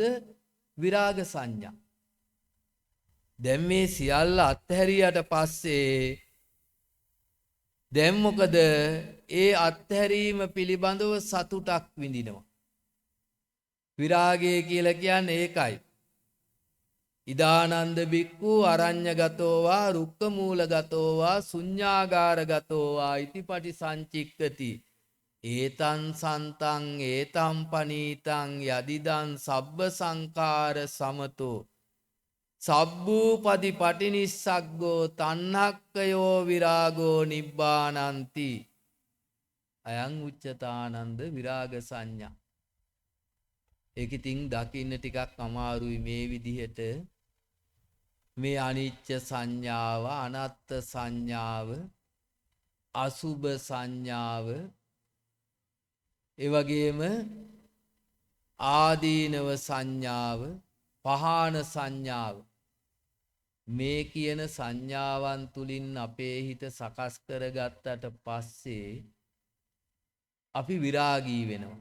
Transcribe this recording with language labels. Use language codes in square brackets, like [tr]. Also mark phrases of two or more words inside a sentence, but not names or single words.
[pi] විරාග සංඥා. [si] දැන් මේ සියල්ල අත්හැරියට පස්සේ දැන් මොකද? ඒ අත්හැරීම පිළිබඳව සතුටක් විඳිනවා. විරාගය කියලා කියන්නේ ඒකයි. [pi] ඉදානන්ද බික්ඛු අරඤ්ඤගතෝවා රුක්ඛමූලගතෝවා ශුඤ්ඤාගාරගතෝවා ඉතිපටි සංචික්කති. ඒතං සන්තං ඒතං පනීතං යදිදං සබ්බ සංඛාර සමතෝ සබ්බූපදි පටිනිස්සග්ගෝ තණ්හක්කයෝ විරාගෝ නිබ්බානන්ති අයං උච්චතානන්ද විරාග සංඥා. [si] ඒක ඉතින් දකින්න ටිකක් අමාරුයි මේ විදිහට මේ අනිච්ච සංඥාව අනත්ත් සංඥාව අසුභ සංඥාව ඒ වගේම ආදීනව සංඥාව පහාන සංඥාව මේ කියන සංඥාවන් තුලින් අපේ හිත සකස් කරගත්තට පස්සේ අපි විරාගී වෙනවා.